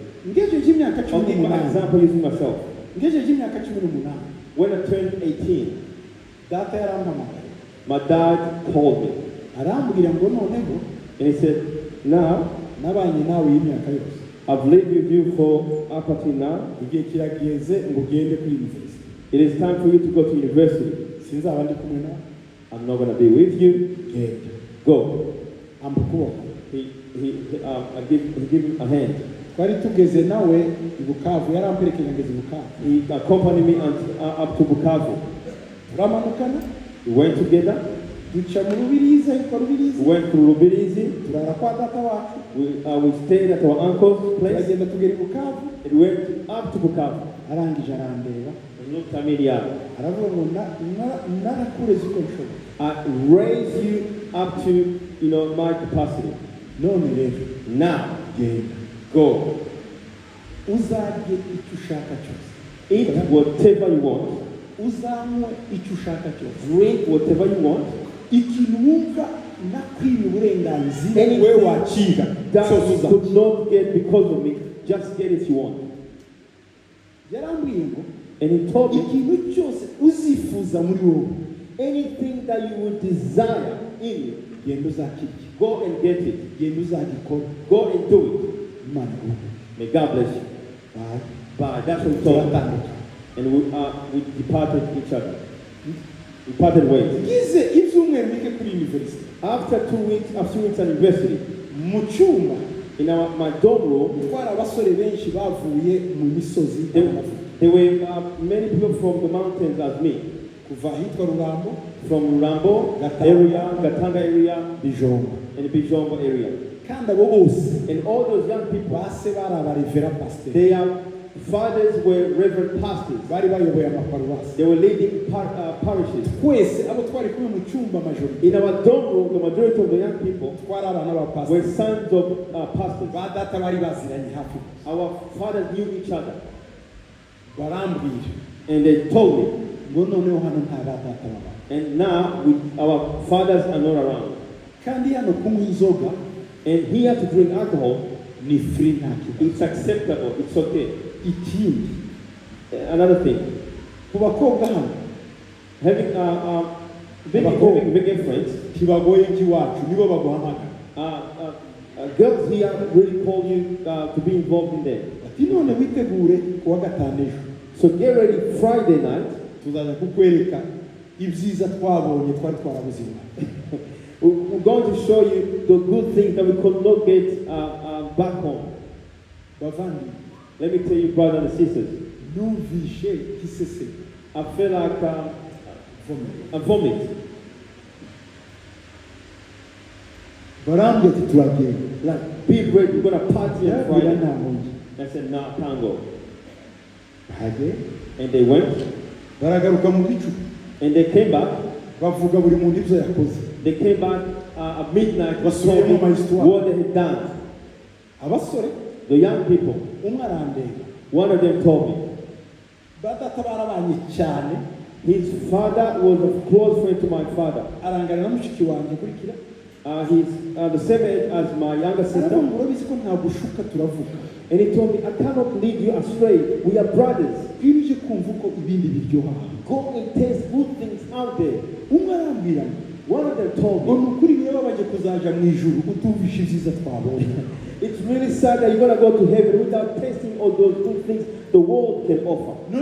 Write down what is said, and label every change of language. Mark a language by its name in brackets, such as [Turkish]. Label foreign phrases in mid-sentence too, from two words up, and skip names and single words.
[English] I'll give an example using myself. When I turned 18, my dad called me. And he said, now, I've lived with you for up until now. [Kinyarwanda] igihe kirageze ngo ugende kuri university. [English] It is time for you to go to university. [Kinyarwanda] Sinzaba ndi kumwe nawe. [English] I'm not going to be with you. [Kinyarwanda] Genda. [English] Go. [Kinyarwanda] Amba ukuboko. [English] I give him a hand. [Kinyarwanda] Twari tugeze nawe i Bukavu, yaramperekeje ngeze i Bukavu. [English] He accompanied me up to Bukavu. [Kinyarwanda] Turamanukana. [English] We went together. [Kinyarwanda] Duca mu Rubirizi, ahitwa Rubirizi. [English] We went to Rubirizi. [Kinyarwanda] Turara kwa data wacu. [English] We stayed at our uncle's place. [Kinyarwanda] Turagenda tugera i Bukavu. [English] And we went up to Bukavu. [Kinyarwanda] Arangije arandeba. [English] He looked at me. [Kinyarwanda] Aravuga ngo narakureze uko nshoboye. [English] I raised you up to, my capacity. [Kinyarwanda] None rero. [English] Now, [Kinyarwanda] genda. [English] Go. [Kinyarwanda] Uzarye icyo ushaka cyose. [English] Eat whatever you want. [Kinyarwanda] Uzanywe icyo ushaka cyose. [English] Drink whatever you want. [Kinyarwanda] Ikintu wumva nakwimye uburenganzira we wakinga [English] that you could not get because of me, just get it you want. [Kinyarwanda] Yarambwiye ngo, [English] and he told me, [Kinyarwanda] ikintu cyose uzifuza muri wowe, [English] anything that you would desire in you, [Kinyarwanda] genda uzakirya. [English] Go and get it. [Kinyarwanda] Genda uzagikora. [English] Go and do it. [Kinyarwanda] Imana iguhe. [English] May God bless you. Bye. Bye. That's what he told me. And we departed each other. We parted ways. [Kinyarwanda] Ngize ibyumweru bike kuri university. [English] After 2 weeks at university, [Kinyarwanda] mu cyumba [English] in my dorm room, [Kinyarwanda] twari abasore benshi bavuye mu misozi. [English] There were many people from the mountains as me. [Kinyarwanda] Kuva hitwa Rurambo, [English] from Rurambo area, Gatanga area, [Kinyarwanda] Bijombo, [English] and the Bijombo area. [Kinyarwanda] Kandi abo bose, [English] and all those young people, [Kinyarwanda] base bari abarevera pastor. [English] Their fathers were reverend pastors. [Kinyarwanda] Bari bayoboye amaparuwasi. [English] They were leading parishes. [Kinyarwanda] Twese abo twari kumwe mu cyumba majority. [English] In our dorm room, the majority of the young people [Kinyarwanda] twari abana ba pastor. [English] Were sons of pastors. [Kinyarwanda] Ba data bari baziranye hafi. [English] Our fathers knew each other. [Kinyarwanda] Barambwira. [English] And they told me. [Kinyarwanda] Ngo noneho hano nta data baba. [English] And now our fathers are not around. [Kinyarwanda] Kandi hano kunywa inzoga. [English] And here to drink alcohol. [Kinyarwanda] Ni free nta kibazo. [English] It's acceptable. It's okay. [Kinyarwanda] Ikindi. [English] Another thing. [Kinyarwanda] Ku bakobwa hano. [English] Having big friends. [Kinyarwanda] Kibagoye kiwacu nibo baguhamagara. [English] Girls here really call you to be involved in them. [Kinyarwanda] Ati none witegure kuwa gatanu ejo. [English] So get ready Friday night. [Kinyarwanda] Tuzaza kukwereka ibyiza twabonye twari twarabuzima. [English] We're going to show you the good things that we could not get back home. [Kinyarwanda] Bavandi. [English] Let me tell you, brothers and sisters. [Kinyarwanda] Numvishe kisese. [English] I feel like a vomit. [Kinyarwanda] Barambye ati turagenda. [English] Like, be ready, we're going to party on Friday. I said, no, I can't go. And they went. [Kinyarwanda] Baragaruka mu bicu. [English] And they came back. [Kinyarwanda] Bavuga buri muntu ibyo yakoze. [English] They came back at midnight. [Kinyarwanda] Basubiyemo amahistoire. [English] What they had done. [Kinyarwanda] Abasore. [English] The young people. [Kinyarwanda] Umwe arandeba. [English] One of them told me. [Kinyarwanda] Badata barabanye cyane. [English] His father was a close friend to my father. [Kinyarwanda] Arangana na mushiki wanjye kurikira. [English] He's the same age as my younger sister. And he told me, I cannot lead you astray. We are brothers. Go and taste good things out there. One of them told me, it's really sad that you're going to go to heaven without tasting all those good things the world can offer.